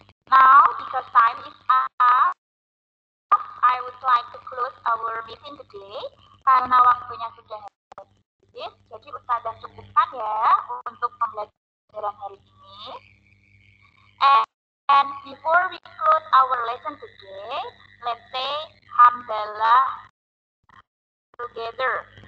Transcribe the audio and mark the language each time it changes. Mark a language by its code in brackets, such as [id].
[en] Now, because time is up, I would like to close our meeting today. [id] Karena waktunya sudah habis, jadi Ustazah cukupkan ya untuk pembelajaran hari ini. [en] And before we close our lesson today, let's say Hamdalah together.